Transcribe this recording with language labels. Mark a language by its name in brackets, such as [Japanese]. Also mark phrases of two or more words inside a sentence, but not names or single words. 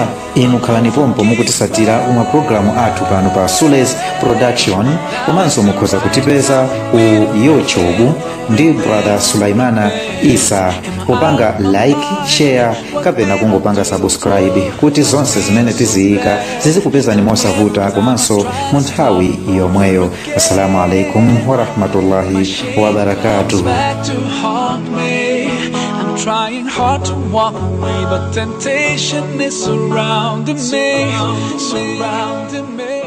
[Nyanja] Inu khalani pompo mukutisatira umwe programu athu pano pa Sules Production, komanso mukhoza kutipeza ku YouTube ndi brother Sulaimana Isa popanga like, share kapena kungopanga subscribe kuti zonse zimene tiziyika zizikupezani mosavuta komanso mu nthawi yomweyo. [Arabic] السلام عليكم ورحمة الله وبركاته. [English] Trying hard to walk away, but temptation is surrounding me.